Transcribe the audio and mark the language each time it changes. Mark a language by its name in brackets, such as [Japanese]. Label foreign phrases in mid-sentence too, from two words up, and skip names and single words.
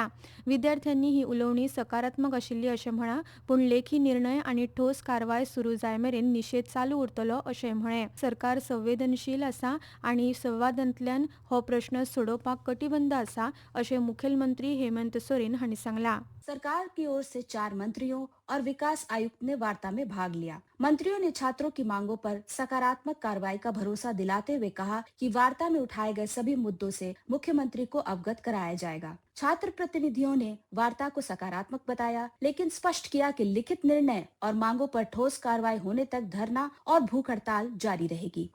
[Konkani] विद्यार्थ्यांनी ही उलोवणी सकारात्मक आशिल्ली अशें म्हळां, पूण लेखी निर्णय आनी ठोस कारवाय सुरू जाय मेरेन निशेध चालू उरतलो अशें म्हळें. सरकार संवेदनशील आसा आनी संवादांतल्यान हो प्रश्न सोडोवपाक कटिबद्ध आसा अशें मुखेलमंत्री हेमंत सोरेन हांणी सांगलां. [Hindi] सरकार की ओर से 4 मंत्रियों और विकास आयुक्त ने वार्ता में भाग लिया। मंत्रियों ने छात्रों की मांगों पर सकारात्मक कार्रवाई का भरोसा दिलाते हुए कहा कि वार्ता में उठाए गए सभी मुद्दों से मुख्यमंत्री को अवगत कराया जाएगा। छात्र प्रतिनिधियों ने वार्ता को सकारात्मक बताया, लेकिन स्पष्ट किया कि लिखित निर्णय और मांगों पर ठोस कार्रवाई होने तक धरना और भूख हड़ताल जारी रहेगी।